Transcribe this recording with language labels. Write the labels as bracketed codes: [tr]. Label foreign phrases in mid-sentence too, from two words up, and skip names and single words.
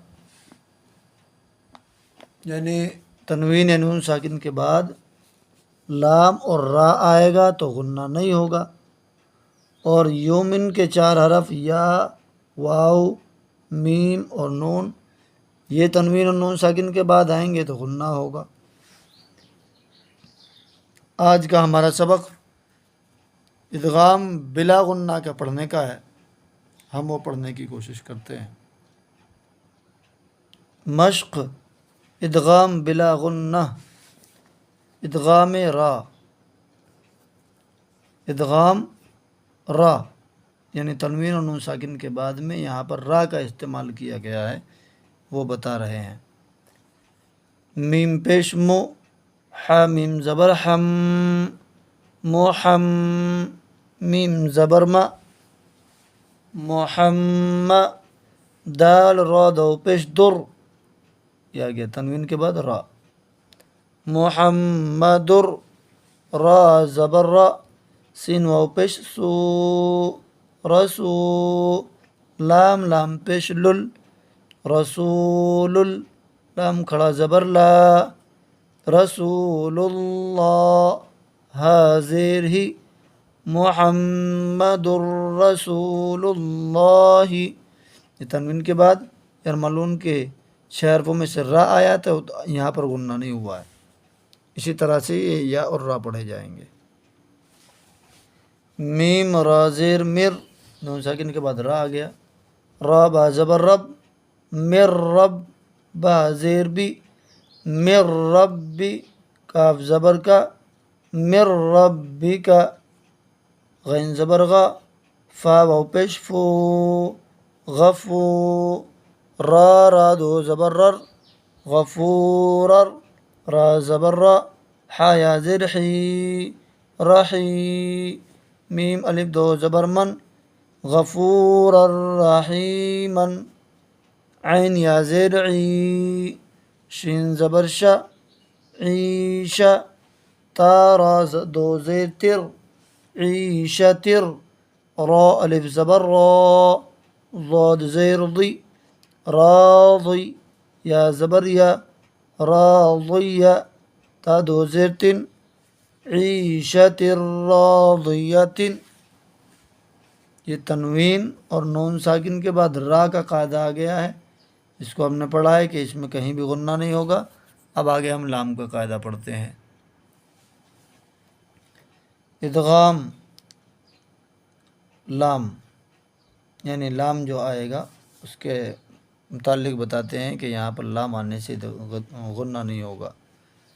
[ur] یعنی تنوین یا نون ساکن کے بعد لام اور را آئے گا تو غنہ نہیں ہوگا، اور یومن کے 4 حرف یا، واو، میم اور نون یہ تنوین اور نون ساکن کے بعد آئیں گے تو غنہ ہوگا۔ آج کا ہمارا سبق ادغام بلا غنہ کا پڑھنے کا ہے، ہم وہ پڑھنے کی کوشش کرتے ہیں۔ مشق ادغام بلا غنہ، ادغام را، ادغام را یعنی تنوین اور نون ساکن کے بعد میں یہاں پر را کا استعمال کیا گیا ہے، وہ بتا رہے ہیں۔ میم پیش مو، ح میم زبر حم، محم، میم زبر ما، محم، دال را دو پیش در، یہ آگیا تنوین کے بعد را، محمدر، را زبر را، سین واو پیش سو، رسو، لام پیش لل، رسول، لام کھڑا زبر لا، [ar] رسول اللہ، [ur] ہا زیر ہی، [ar] محمد الرسول اللہ۔ [ur] یہ تنوین کے بعد یرملون کے 6 حرفوں میں سے را آیا تو یہاں پر غنہ نہیں ہوا ہے۔ اسی طرح سے یہ یا اور را پڑھے جائیں گے۔ میم را زیر مر، نون ساکن کے بعد را آ گیا، را با زبر رب، مر رب، با زیر بی، مر ربی، کاف زبر کا، مر ربی کا، غین زبر غا، فا واو پیش فو، غفو، را دو زبر رر، غفورر، را زبر را، حا یا زیر حی، رحی، میم الف دو زبر من، [ar] غفور الرحیمن، [ur] عین یا زیر عی، شین زبر شا، عیشا، تا را دو زیر تر، عیشتر، را الف زبر را، ضاد زیر ضی، راضی، یا زبر یا، راضیہ، تا دو زیر تن، [ar] عیشت راضیۃ۔ [ur] یہ تنوین اور نون ساکن کے بعد را کا قاعدہ آ گیا ہے، اس کو ہم نے پڑھا ہے کہ اس میں کہیں بھی غنہ نہیں ہوگا۔ اب آگے ہم لام کا قاعدہ پڑھتے ہیں۔ ادغام لام یعنی لام جو آئے گا اس کے متعلق بتاتے ہیں کہ یہاں پر لام آنے سے غنہ نہیں ہوگا۔